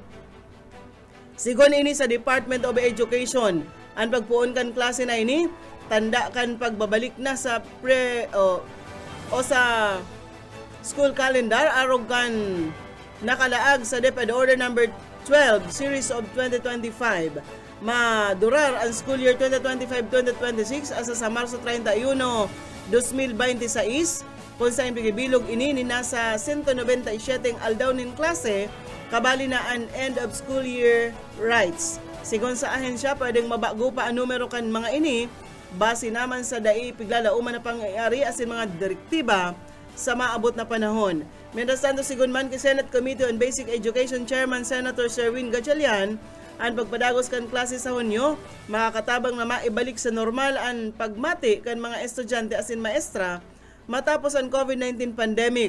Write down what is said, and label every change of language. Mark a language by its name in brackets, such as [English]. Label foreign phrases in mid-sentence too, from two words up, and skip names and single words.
[Bikol] Sigon ini sa Department of Education, ang pagpuon kan klase na ini, tanda kan pagbabalik na sa sa [English] school calendar [Bikol] arog kan nakalaag sa DepEd Order number 12 series of 2025. Madurar ang [English] school year [Bikol] 2025-2026 asa sa Marso 31, 2026 kung sa bilog ini ni nasa 197 aldaw nin klase kabali na ang [English] end of school year rights. [Bikol] Sigon sa ahensya, pwedeng mabago pa ang numero kan mga ini base naman sa dai piglalauman na pangyayari asin mga direktiba sa maabot na panahon. [Spanish] Mientras tanto, [Bikol] sigon man kay Senate Committee on Basic Education Chairman Senator Sherwin Gatchalian, ang pagpadagos kan klase sa Hunyo, makakatabang na maibalik sa normal ang pagmati kan mga estudyante asin maestra matapos ang COVID-19 pandemic.